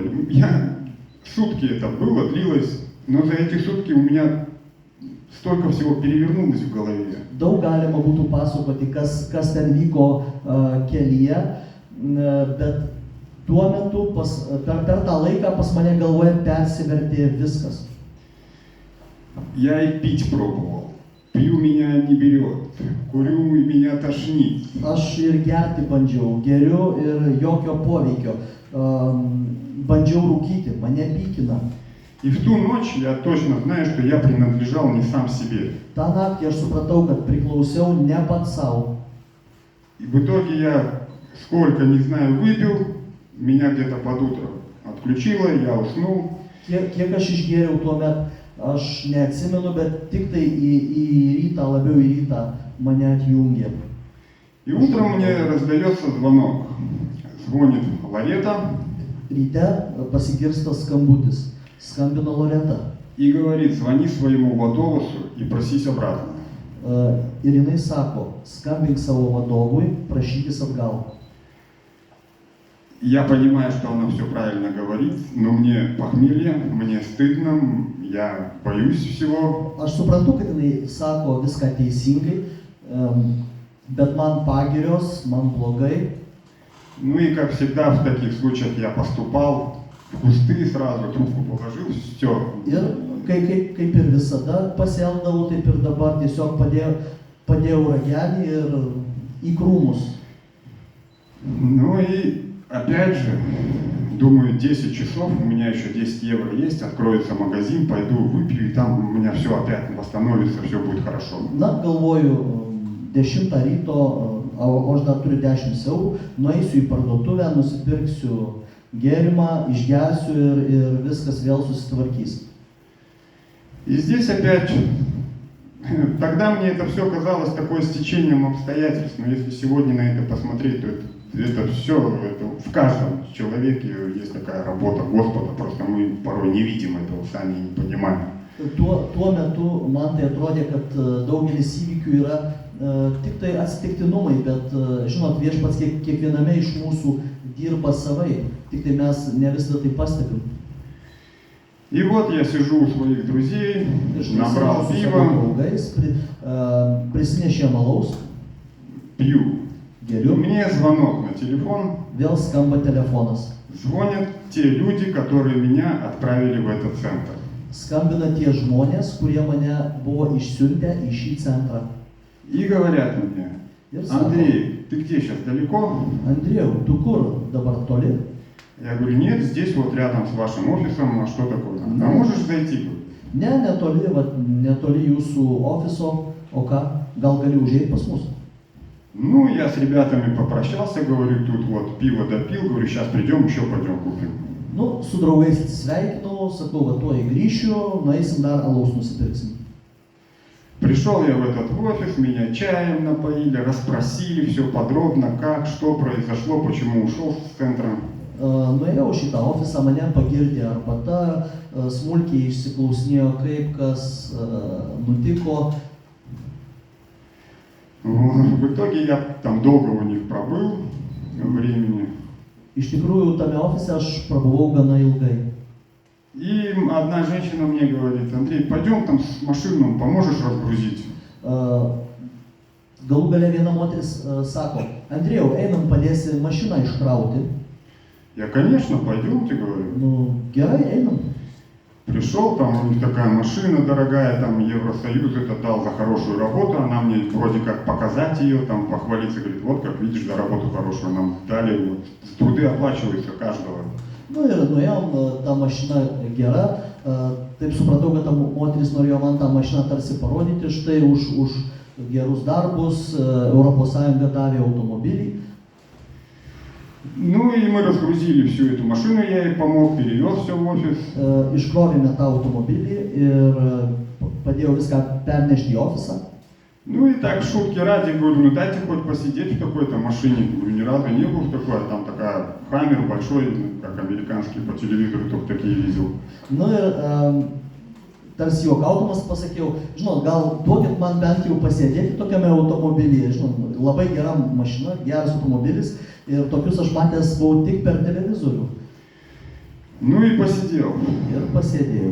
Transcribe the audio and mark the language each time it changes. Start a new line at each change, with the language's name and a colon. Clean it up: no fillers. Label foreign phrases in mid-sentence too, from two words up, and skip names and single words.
Russian: Сутки это было, длилось, но за эти сутки у меня stолько всего перевернулось в голове.
Lithuanian: Daug galima būtų pasakoti, kas ten vyko kelyje, bet tuo metu per tą laiką pas mane galvoje persivertė viskas.
Russian: Я и пить пробовал. Пью, меня не берет. Курю, и меня тошнит.
Lithuanian: Aš ir gerti bandžiau, geriu ir jokio poveikio. Bandžiau rūkyti, mane pykina.
Russian: И в ту ночь я точно знаю, что я принадлежал не сам себе.
Lithuanian: Ta naktį aš supratau, kad priklausiau ne pats savo.
Russian: И в итоге я сколько, не знаю, выпил, меня где-то под утро отключило, я уснул.
Lithuanian: Kiek aš išgėriau tuo metu, aš neatsimenu, bet tik tai į rytą, labiau į rytą mane atjungė.
Russian: И утром мне раздается звонок. Звонит Ларета.
Lithuanian: Ryte pasigirsta skambutis. Skambino Loreta.
Russian: И говорит, звони своему vadovusui и просись обратно.
Lithuanian: Ir jinai sako, skambink savo vadovui, prašykis atgal.
Russian: Я понимаю, что она все правильно говорит, но мне похмелье, мне стыдно, я боюсь всего.
Lithuanian: Aš suprantu, kad jinai sako viską teisingai, bet man pagirios, man blogai.
Russian: Ну и как всегда в таких случаях я поступал в кусты, сразу трубку положил, все.
Lithuanian: Ir kaip ir visada pasielgdavau, taip ir dabar tiesiog padėjau ragelį ir į krūmus.
Russian: Ну и опять же, думаю, 10 часов, у меня еще 10 евро есть, откроется магазин, пойду выпью, и там у меня все опять восстановится, все будет хорошо.
Lithuanian: Na, galvoju, 10 ryto, o aš dar turiu 10 eurų, nueisiu į parduotuvę, nusipirksiu gėrimą, išgersiu ir viskas vėl susitvarkys.
Russian: И здесь опять, тогда мне это все казалось такое стечением обстоятельств, но если сегодня на это посмотреть, то это все, в каждом человеке есть такая работа Господа, просто мы порой не видим этого, сами не понимаем.
Lithuanian: Tuo metu man tai atrodė, kad daugelis įvykių yra tik tai atsitiktinumai, bet žinot, viešpats kiekviename iš mūsų dirba savai, tik tai mes ne visada tai pastebim.
Russian: И вот я сижу у своих друзей, набрал пива,
Lithuanian: prisinešė malaus,
Russian: пью. И
Lithuanian: geriu,
Russian: мне звонок на телефон,
Lithuanian: vėl skamba telefonas.
Russian: звонят те люди, которые меня отправили в этот центр.
Lithuanian: Skambina tie žmonės, kurie mane buvo išsiuntę į šį centrą.
Russian: И говорят мне,
Lithuanian: Ir sako,
Russian: Андрей, ты где сейчас, далеко?
Lithuanian: Andriejau, tu kur dabar toli?
Russian: Я говорю, нет, здесь вот рядом с вашим офисом, а что такое? А можешь зайти?
Lithuanian: Ne, netoli jūsų ofiso, o ką, gal gali užeiti pas mus?
Russian: Ну, я с ребятами попрощался, говорю, тут вот пиво допил, говорю, сейчас придем, еще пойдем купим.
Lithuanian: Nu, su draugais atsisveikinau, sakau, va tuoj grįšiu, nueisim dar alaus nusipirksim.
Russian: Пришел я в этот офис, меня чаем напоили, расспросили все подробно, как, что произошло, почему ушел с центра.
Lithuanian: Nuėjau šitą ofisą, mane pagirdė arbata, smulkiai išsiklausinėjo, kaip kas nutiko.
Russian: В итоге я там долго у них пробыл времени.
Lithuanian: Iš tikrųjų, tame ofise aš prabuvau gana ilgai.
Russian: И одна женщина мне говорит: Андрей, пойдем там с машину, поможешь разгрузить?
Lithuanian: Galų gale viena moteris sako, Andrėjau, einam padėsi mašiną iškrauti.
Russian: Я, конечно, пойдемте, говорю.
Lithuanian: Nu, gerai, einam.
Russian: Пришел, там у них такая машина дорогая, там Евросоюз это дал за хорошую работу, она мне вроде как показать ее, там похвалиться, говорит, вот как видишь, за работу хорошую нам дали, вот, труды оплачиваются каждого.
Lithuanian: Nu ir nuėjom, ta mašina gera, taip supratau, kad ta moteris norėjo man tą mašiną tarsi parodyti, štai už gerus darbus ES davė automobilį.
Russian: Ну и мы разгрузили всю эту машину, я ей помог, перевез все в офис.
Lithuanian: Iškrovėme tą automobilį ir padėjau viską pernešti į ofisą.
Russian: Ну и так, шутки ради, говорю, ну дайте хоть посидеть в такой-то машине. Говорю, ни разу не был в такой, там такая Хаммер большой, как американский, по телевизору только такие видел.
Lithuanian: Nu ir tarsi juokaudamas pasakiau, žinot, gal duokit man bent jau pasėdėti tokiame automobilyje, žinot, labai gera mašina, geras automobilis ir tokius aš matęs buvau tik per televizorių.
Russian: Ну и посидел.
Lithuanian: Ir pasėdėjau.